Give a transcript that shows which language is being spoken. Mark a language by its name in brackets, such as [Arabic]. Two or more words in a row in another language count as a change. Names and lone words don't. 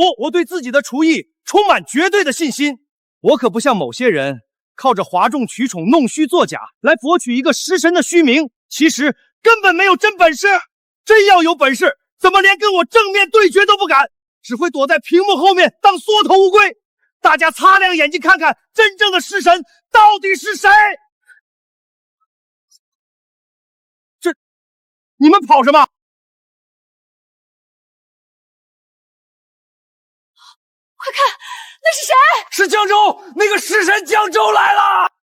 [Chinese] 我對自己的廚藝充滿絕對的信心，我可不像某些人靠着哗眾取寵、弄虛作假來博取一個食神的虛名，其實根本沒有真本事。真要有本事，怎麼連跟我正面對決都不敢，只會躲在屏幕後面當縮頭烏龜。大家擦亮眼睛看看，真正的食神到底是誰？這，你們跑什麼？快看，那是谁？是江州，那個食神江州來了！